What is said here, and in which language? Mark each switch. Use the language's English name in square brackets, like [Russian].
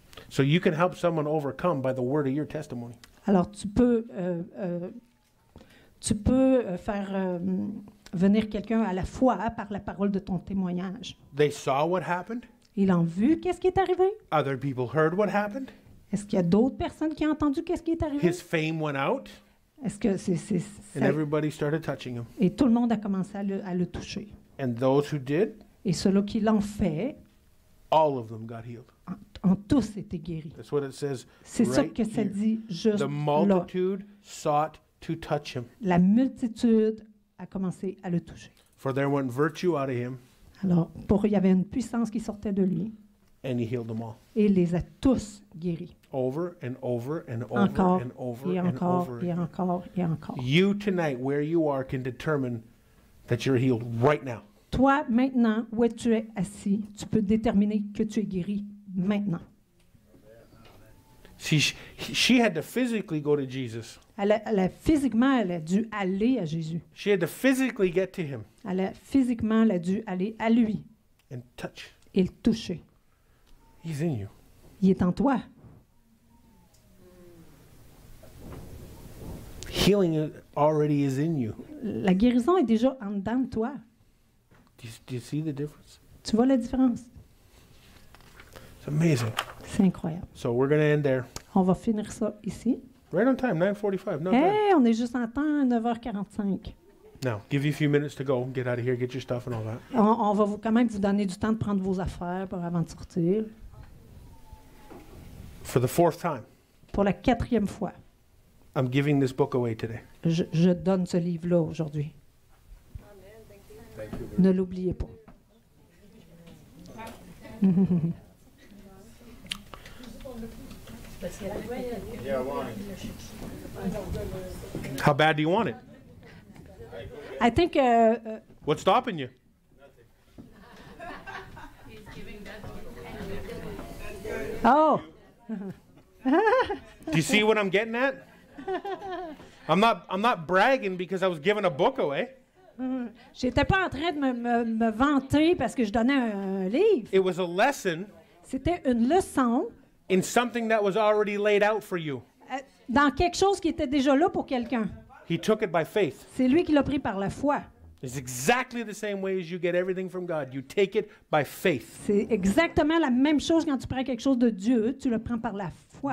[English] So you can help someone overcome by the word of your testimony. [French] Alors, tu peux faire venir quelqu'un à la foi par la parole de ton témoignage. [English] They saw what happened. [French] Ils ont vu qu'est-ce qui est arrivé. [English] Other people heard what happened. [French] Est-ce qu'il y a d'autres personnes qui ont entendu qu'est-ce qui est arrivé? [English] His fame went out, [French] Est-ce que [English] and everybody started touching him. [French] Et tout le monde a commencé à le toucher. [English] And those who did, [French] Et ceux-là qui l'ont fait [English] all of them got healed. [French] ont tous été guéris. [English] That's what it says [French] C'est ça [English] right [French] que ça [English] here. [French] dit juste [English] The [French] là. [English] multitude sought to touch him, [French] La multitude a commencé à le toucher. [English] for there went virtue out of him, [French] Alors, il y avait une puissance qui sortait de lui [English] and he healed them all. [French] et il les a tous guéris. [English] Over and over and over [French] Encore [English] and over [French] et [English] and [French] encore [English] over [French] et [English] again. [French] encore et encore. [English] You tonight, where you are, can determine that you're healed right now. [French] Toi, maintenant, où tu es assis, tu peux déterminer que tu es guéri maintenant. [English] See, she had to physically go to Jesus. [French] Physiquement, elle a dû aller à Jésus. [English] She had to physically get to him [French] Physiquement, elle a dû aller à lui [English] and touch. [French] et le toucher. [English] He's in you. [French] Il est en toi. [English] Healing already is in you. [French] La guérison est déjà en dedans de toi. [English] Do you see the difference? [French] Tu vois la différence? [English] It's amazing. [French] C'est incroyable. [English] So we're going to end there. [French] On va finir ça ici. [English] Right on time, 9:45. Not bad. [French] Hey, on est juste en temps, 9h45. [English] Now, give you a few minutes to go. Get out of here, get your stuff and all that. [French] On va quand même vous donner du temps de prendre vos affaires avant de sortir. [English] For the fourth time, [French] Pour la 4e fois, [English] I'm giving this book away today. [French] je donne ce livre-là aujourd'hui. Ne l'oubliez pas. [English] How bad do you want it? I think What's stopping you? oh, Do you see what I'm getting at? I'm not bragging because I was giving a book away. [French] j'étais pas en train de me vanter parce que je donnais un livre. [English] It was a lesson [French] C'était une leçon [English] in something that was already laid out for you. [French] dans quelque chose qui était déjà là pour quelqu'un. [English] He took it by faith. [French] C'est lui qui l'a pris par la foi. [English] It's exactly the same way as you get everything from God. You take it by faith. [French] C'est exactement la même chose quand tu prends quelque chose de Dieu, tu le prends par la foi.